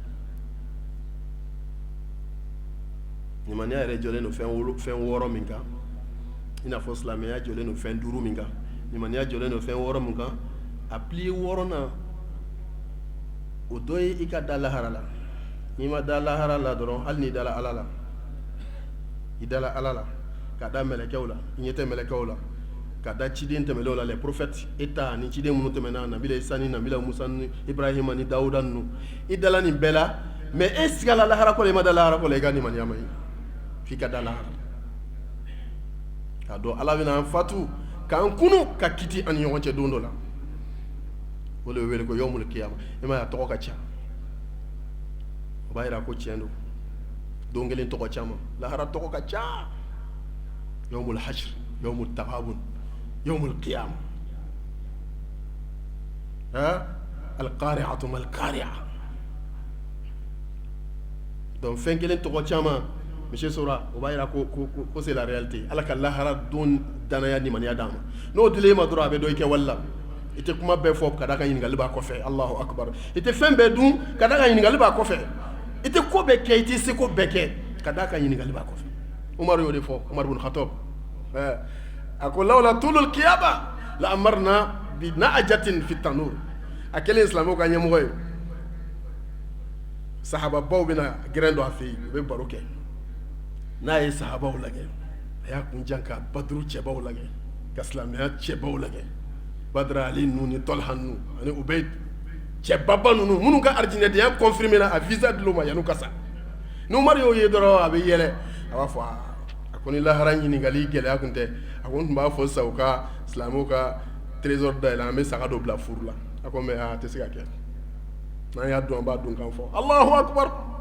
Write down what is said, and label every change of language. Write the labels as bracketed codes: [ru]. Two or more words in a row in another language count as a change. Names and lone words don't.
[bm] nimaniya yɛrɛ jɔlen don fɛn wɔɔrɔ min kan i n'a fɔ silamɛya jɔlen don fɛn 5 min kan nimaniya jɔlen don fɛn 6 min kan a pilier 6nan o dɔ ye i ka da lahara la n'i ma da lahara la dɔrɔn hali n'i dala ala la i dala ala la ka da mɛlɛkɛw la i ɲɛ tɛ mɛlɛkɛw la ka da ciden tɛmɛlenw la [fr] les prophètes [bm] eta ni ciden minnu tɛmɛna nabila isa ni nabila musa ni ibrahima ni dawuda ninnu i dala nin bɛɛ la mais e sigala lahara ko la i ma da lahara ko la i ka nimaniya ma ɲi f'i ka da lahara k'a dɔn ala bɛna an fatu k'an kunu ka kiti an ni ɲɔgɔn cɛ don dɔ la o de bɛ wele ko [ar] يوم القيامة [bm] i m'a ye a tɔgɔ ka ca o b'a jira ko tiɲɛ don don kelen tɔgɔ caman lahara tɔgɔ ka ca [ar] يوم الحشر يوم التغابن يوم القيامة القارعة ما القارعة [bm] donc fɛn kelen tɔgɔ caman monsieur Sora o b'a jira ko [fr] c'est la réalité [bm] ala ka lahara don danaya nimaniya d'an ma n'o dilen ma dɔrɔn a bɛ dɔn i kɛ wali la i tɛ kuma bɛɛ fɔ ka da ka ɲininkali b'a kɔfɛ [ar] الله أكبر [bm] i tɛ fɛn bɛɛ dun ka da ka ɲininkali b'a kɔfɛ i tɛ ko bɛɛ kɛ i tɛ se ko bɛɛ kɛ ka da ka ɲininkali b'a kɔfɛ Umar y'o de fɔ Umar ibn Khattab a ko [ar] لولا طول القيامة لأمرنا بنعجة في التنور [bm] a kɛlen silamɛw ka ɲɛmɔgɔ ye sahababaw bɛna gɛrɛn dɔ a fɛ yen u bɛ baro kɛ n'a ye sahabaw lajɛ a y'a kun jan ka baduru cɛbaw lajɛ ka silamɛya cɛbaw lajɛ badara ali ninnu ni tɔlha ninnu ani ubeyd cɛbaba ninnu minnu ka arijinɛdenya confirmé na a visa dil'u ma yan'u ka sa ni Umar y'o ye dɔrɔn a bɛ yɛlɛ a b'a fɔ a ko ni lahara ɲininkali gɛlɛya tun tɛ a ko n tun b'a fɔ sisan u ka silamɛw ka trésor dayɛlɛ an bɛ saga dɔ bila furu la a ko mais a tɛ se ka kɛ n'an y'a dɔn an b'a dun kan fɔ [ar] الله أكبر